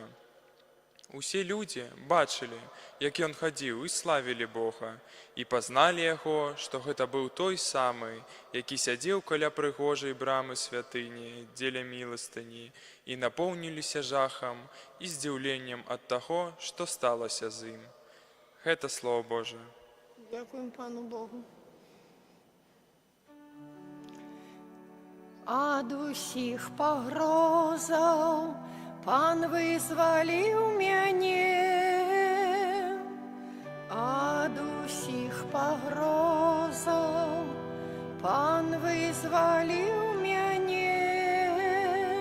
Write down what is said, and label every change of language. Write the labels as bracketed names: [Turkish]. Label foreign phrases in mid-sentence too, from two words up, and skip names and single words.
[Ukrainian] Усі люди бачили, як він ходив, і славили Бога, і познали його, що це був той самий, який сидів коля пригожої брами святині, деля милостині, і наповнилися жахом і здивленням від того, що сталося з ним. Це Слово Боже. Дякуємо Пану Богу. [Belarusian] Ад усіх погрозаў Пан вызваліў мяне. Ад усіх погрозаў Пан вызваліў мяне.